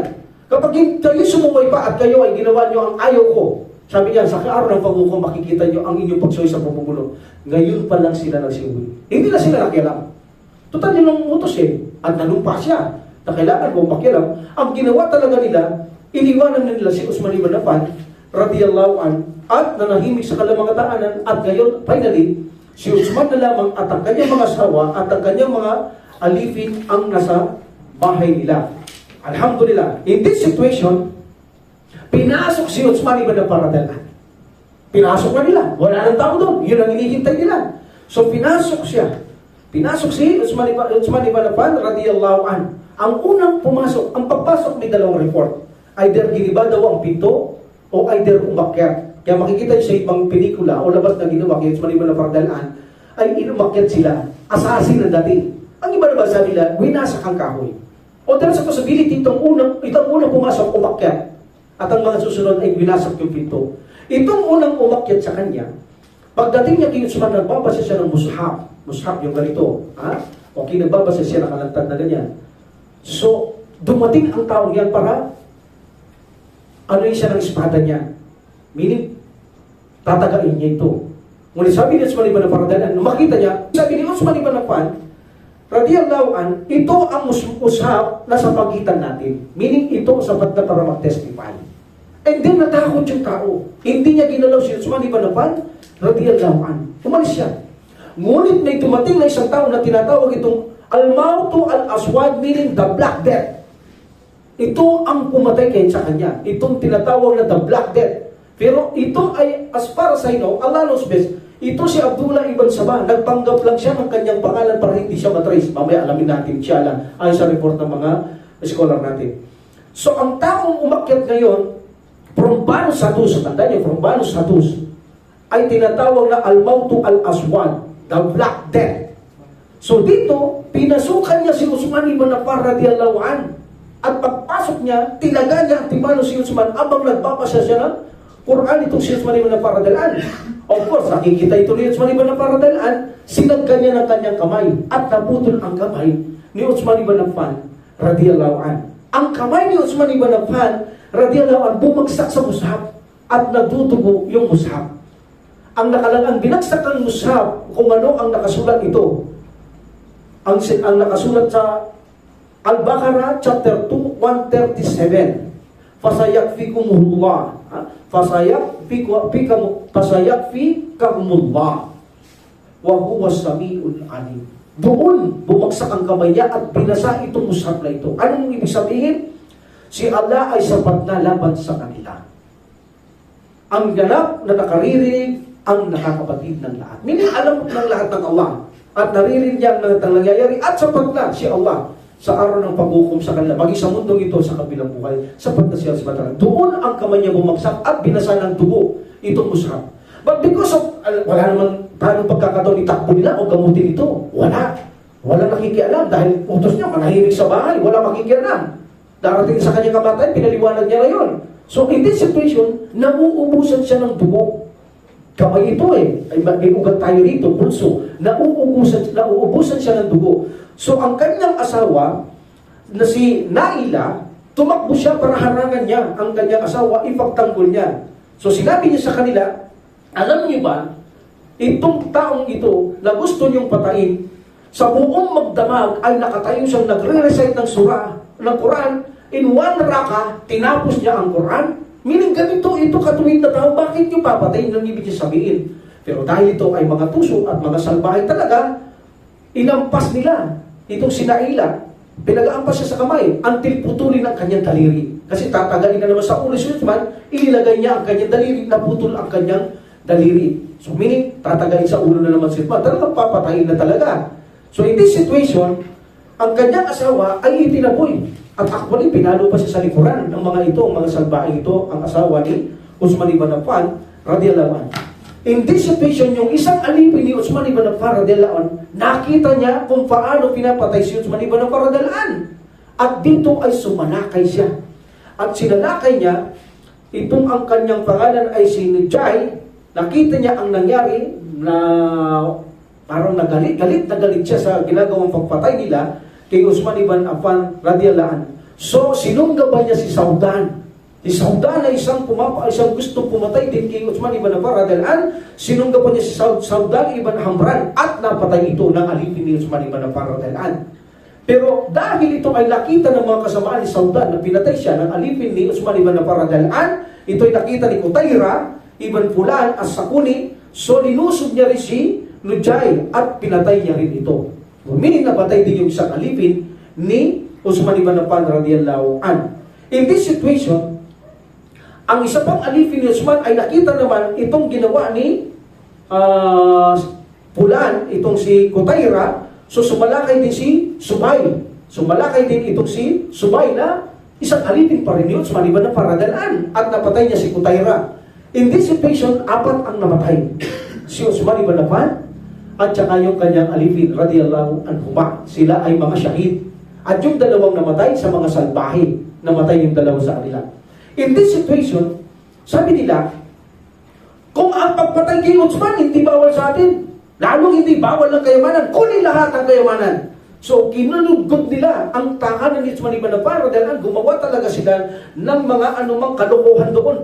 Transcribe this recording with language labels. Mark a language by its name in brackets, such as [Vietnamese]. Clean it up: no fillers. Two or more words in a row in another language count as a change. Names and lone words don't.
[Filipino] Kapag kayo sumuway pa at kayo ay ginawa niyo ang ayaw ko, sabi niya, sa araw ng pagbuko, makikita niyo ang inyong pagsuway sa pamumulo. Ngayon pa lang sila nagsiuwi. Hindi na sila nakialam. Total yun ang utos at nanumpa siya na kailangan mo makialam. Ang ginawa talaga nila, iniwanan nila si Uthman ibn Affan [Arabic] رضي الله عنه [Filipino] at nanahimik sa kalamangataanan at ngayon, finally, si Uthman na lamang at ang kanyang mga asawa at ang kanyang mga alipin ang nasa bahay nila. [English] Alhamdulillah. In this situation, [Filipino] pinasok si Uthman ibn Affan [Arabic] رضي الله عنه. [Filipino] Pinasok na nila. Wala nang tao doon. Yun ang hinihintay nila. So pinasok siya. Pinasok si Uthman ibn Affan [Arabic] رضي الله عنه. [Filipino] Ang unang pumasok, ang pagpasok may 2 report. Either giniba daw ang pinto o either umakyat. Kaya makikita niyo sa ibang pelikula o labas na ginawa kay Uthman ibn Affan [Arabic] رضي الله عنه [Filipino] ay inumakyat sila. Assassin na dati. Ang iba naman sa nila, winasak ang kahoy. O [English] there's a possibility [Filipino] itong unang pumasok umakyat at ang mga susunod ay winasak yung pinto. Itong unang umakyat sa kanya, pagdating niya kay Uthman, nagbabasa siya ng mushaf yung ganito. Okay, nagbabasa siya, nakalantad na ganyan. So, dumating ang taong yan para siya ng espada niya. Meaning, tatagain niya ito. Ngunit sabi ni Uthman ibn Affan, nung makita niya, sabi ni Uthman ibn Affan, [Arabic] رضي الله عنه, [Filipino] ito ang mushaf na sa pagitan natin. Meaning, ito sapat na para mag-testify. [English] And then [Filipino] natakot yung tao. Hindi niya ginalaw si Uthman ibn Affan [Arabic] رضي الله عنه. [Filipino] Umalis siya. Ngunit may dumating na isang tao na tinatawag itong [Arabic] الموت الأسود, [English] meaning the Black Death. [Filipino] Ito ang pumatay kayo sa kanya. Itong tinatawag na the Black Death. Pero ito ay, [English] as far as I know, Allah knows best, [Filipino] ito si Abdullah ibn Sabah. Nagpanggap lang siya ng kanyang pangalan para hindi siya matrace. Mamaya alamin natin siya lang ayon sa report ng mga scholar natin. So ang taong umakyat ngayon from Banu Satus, tandaan niyo, from Banu Satus, ay tinatawag na [Arabic] الموت الأسود, [English] the Black Death. [Filipino] So dito, pinasukan niya si Uthman ibn Affan [Arabic] رضي الله عنه. [Filipino] At pagpasok niya, tinaga niya ang timano si Uthman abang nagbabasa siya ng Quran itong si Uthman ibn Affan [Arabic] رضي الله عنه. [English] Of course, [Filipino] nakikita ito ni Uthman ibn Affan [Arabic] رضي الله عنه, [Filipino] sinagka niya ng kanyang kamay at naputol ang kamay ni Uthman ibn Affan [Arabic] رضي الله عنه. [Filipino] Ang kamay ni Uthman ibn Affan [Arabic] رضي الله عنه [Filipino] bumagsak sa mushaf at nagdudugo yung mushaf. Ang binagsak ng mushaf, kung ano ang nakasulat ito. Ang nakasulat sa Al-Baqarah chapter 2, 137. [Arabic] فسيكفيكهم الله. فسيكفيكهم الله. وهو السميع العليم. [Filipino] Doon bumagsak ang kamay niya at binasa itong mushaf na ito. Anong ibig sabihin? Si Allah ay sapat na laban sa kanila. Ang ganap na nakaririnig ang nakakapatid ng lahat. Meaning alam ng lahat ng Allah at naririnig niya ang lahat ng nangyayari at sapat na si Allah sa araw ng paghukom sa kanila. Maging sa mundong ito sa kabilang buhay, sapat na siya sa batang. Doon ang kamay niya bumagsak at binasa ng dugo itong mushaf. [English] But because of, [Filipino] wala naman paano pagkakataon itakbo nila o gamutin ito. Wala nakikialam dahil utos niya, manahimik sa bahay, wala makikialam. Darating sa kanyang kamatayan, pinaliwanag niya na yun. [English] So in this situation, [Filipino] nauubusan siya ng dugo. Kamay ito ay may ugat tayo dito, pulso. Nauubusan siya ng dugo. So ang kanyang asawa, na si Naila, tumakbo siya para harangan niya ang kanyang asawa, ipagtanggol niya. So sinabi niya sa kanila, alam niyo ba, itong taong ito na gusto niyong patayin, sa buong magdamag ay nakatayo siyang nagre-recite ng surah, ng Quran, [English] in one [Filipino] raka, tinapos niya ang Quran. Meaning ganito, ito katuwid na tao, bakit niyo papatayin ang ibig niya sabihin? Pero dahil ito ay mga tuso at mga salbahay talaga, inampas nila itong si Naila, pinag-aampas siya sa kamay, until putulin ang kanyang daliri. Kasi tatagalin na naman sa ulo si Uthman, inilagay niya ang kanyang daliri, naputol ang kanyang daliri. So meaning, tatagalin sa ulo na naman si Uthman, talagang papatayin na talaga. [English] So in this situation, [Filipino] ang kanyang asawa ay itinaboy. At actually, pinalo pa siya sa likuran ng mga ito, ang mga salbahe ito, ang asawa ni Uthman ibn Affan, [Arabic] رضي الله عنه. [English] In this situation, [Filipino] yung isang alipin ni Uthman ibn Affan, [Arabic] رضي الله عنه, [Filipino] nakita niya kung paano pinapatay si Uthman ibn Affan, [Arabic] رضي الله عنه. [Filipino] At dito ay sumanakay siya. At sinanakay niya, itong ang kanyang pangalan ay si Nujay, nakita niya ang nangyari na parang galit siya sa ginagawang pagpatay nila kay Uthman ibn Affan [Arabic] رضي الله عنه. [Filipino] So, sinunggaban niya si Saudan. Si Saudan ay isang gustong pumatay din kay Uthman ibn Affan [Arabic] رضي الله عنه. [Filipino] Sinunggaban niya si Saudan ibn Hamran at napatay ito ng alipin ni Uthman ibn Affan [Arabic] رضي الله عنه. [Filipino] Pero dahil ito ay nakita ng mga kasamaan ni Saudan na pinatay siya ng alipin ni Uthman ibn Affan [Arabic] رضي الله عنه, [Filipino] ito ay nakita ni Qutayra ibn Fulan as-Sakuni, so linusog niya rin si Nujay at pinatay niya rin ito. Meaning napatay din yung isang alipin ni Uthman ibn Affan [Arabic] رضي الله عنه. [English] In this situation, [Filipino] ang isa pang alipin ni Uthman ay nakita naman itong ginawa ni Fulan, itong si Qutayra, so sumalakay din si Subay. Sumalakay din itong si Subay na isang alipin pa rin ni Uthman ibn Affan [Arabic] رضي الله عنه [Filipino] at napatay niya si Qutayra. [English] In this situation, 4 ang namatay. Si Uthman ibn Affan, [Filipino] at saka yung kanyang alipin, [Arabic] رضي الله عنهما. [Filipino] Sila ay mga syahid. At yung dalawang namatay sa mga salbahe, namatay yung dalawa sa kanila. [English] In this situation, [Filipino] sabi nila, kung ang pagpatay kay Uthman hindi bawal sa atin, lalong hindi bawal ng kayamanan, kunin lahat ang kayamanan. So, kinulugod nila ang tahanan ni Uthman ibn Affan, dahil gumawa talaga sila ng mga anumang kalokohan doon.